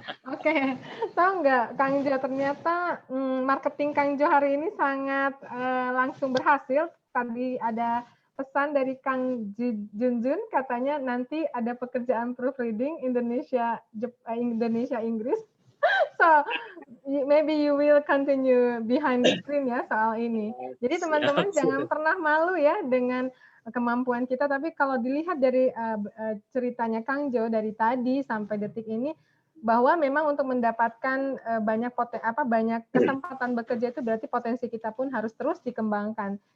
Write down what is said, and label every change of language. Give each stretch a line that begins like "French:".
Indonesian: Oke, tahu nggak Kang Jo, ternyata marketing Kang Jo hari ini sangat langsung berhasil. Tadi ada pesan dari Kang Junjun, katanya nanti ada pekerjaan proofreading Indonesia Inggris.
English: So maybe you will continue behind the screen
Indonesian: ya soal ini. Jadi teman-teman jangan pernah malu ya dengan kemampuan kita, tapi kalau dilihat dari ceritanya Kang Jo dari tadi sampai detik ini, bahwa memang untuk mendapatkan banyak kesempatan bekerja itu berarti potensi kita pun harus terus dikembangkan.